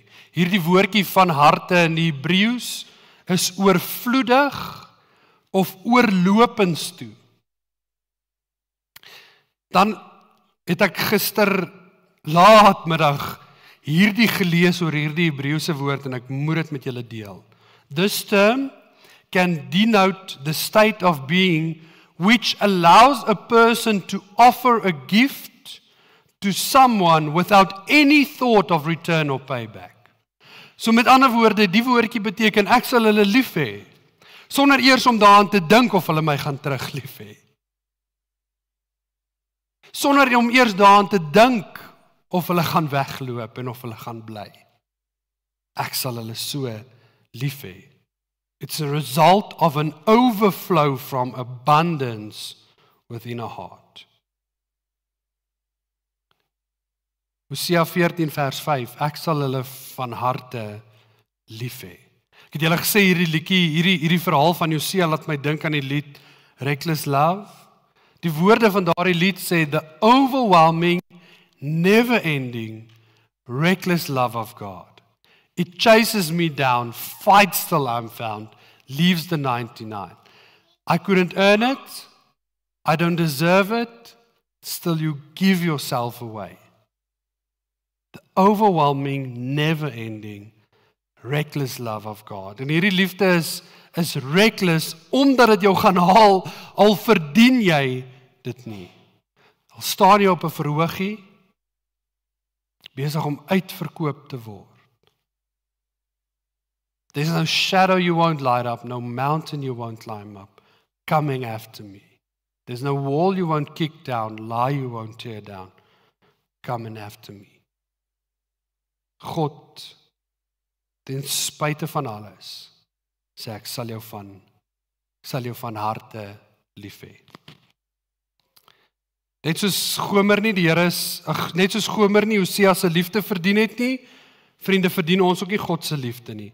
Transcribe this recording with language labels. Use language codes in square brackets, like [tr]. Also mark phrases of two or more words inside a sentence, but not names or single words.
[af] Hierdie woordjie van harte in die Hebreëus is oorvloedig of oorlopends toe. Dan het ek gister laatmiddag hierdie gelees oor hierdie Hebreëse woord en ek moet dit met julle deel. [en] This term can denote the state of being which allows a person to offer a gift to someone without any thought of return or payback. [af] So met ander woorde, die woordjie beteken ek sal hulle lief hê, sonder eers om daaraan te dink of hulle my gaan terug lief hê. Sonder om eers daaraan te dink of hulle gaan wegloop en of hulle gaan bly. Ek sal hulle so lief hê. [en] It's a result of an overflow from abundance within a heart. [af] Hosea 14 vers 5, ek sal hulle van harte lief hê. Ek het julle gesê hierdie liedjie, hierdie verhaal van Hosea laat my dink aan die lied Reckless Love. Die woorde van daardie lied sê, [en] the overwhelming, never-ending, reckless love of God. It chases me down, fights till I'm found, leaves the 99. I couldn't earn it, I don't deserve it, still you give yourself away. The overwhelming, never-ending, reckless love of God. [af] En hierdie liefde is reckless, omdat het jou gaan haal, al verdien jy dit nie. Al staan jy op 'n verhoogie, besig om uitverkoop te word. [en] There's no shadow you won't light up, no mountain you won't climb up, coming after me. There's no wall you won't kick down, lie you won't tear down, coming after me. [af] God, ten spyte van alles, sê ek sal jou van harte lief hê. Net soos Gomer nie Hosea se liefde verdien het nie, vriende, verdien ons ook nie God se liefde nie.